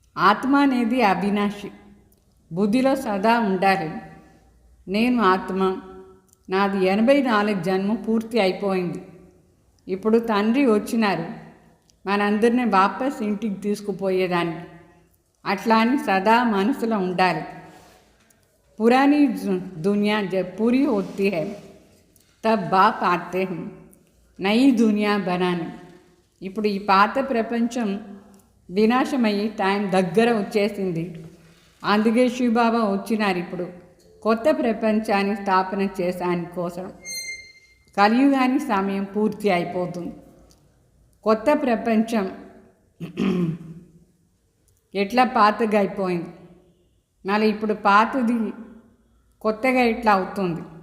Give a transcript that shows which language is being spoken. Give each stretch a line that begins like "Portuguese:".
Telugu: ఆత్మ అనేది అవినాశి. బుద్ధిలో సదా ఉండాలి, నేను ఆత్మ, నాది 84 జన్మ పూర్తి అయిపోయింది. ఇప్పుడు తండ్రి వచ్చినారు మనందరినీ వాపస్ ఇంటికి తీసుకుపోయేదానికి. అట్లా అని సదా మనసులో ఉండాలి.
Hindi: पुरानी दुनिया जब पूरी होती है तब बाप आते हैं नई दुनिया बनाने।
Telugu: ఇప్పుడు ఈ పాత ప్రపంచం వినాశమయ్యే టైం దగ్గర వచ్చేసింది. అందుకే శివబాబా వచ్చినారు ఇప్పుడు కొత్త ప్రపంచాన్ని స్థాపన చేసాని కోసం. కలియుగాని సమయం పూర్తి అయిపోతుంది. కొత్త ప్రపంచం ఎట్లా పాతగా అయిపోయింది, మళ్ళీ ఇప్పుడు పాతది కొత్తగా ఇట్లా అవుతుంది.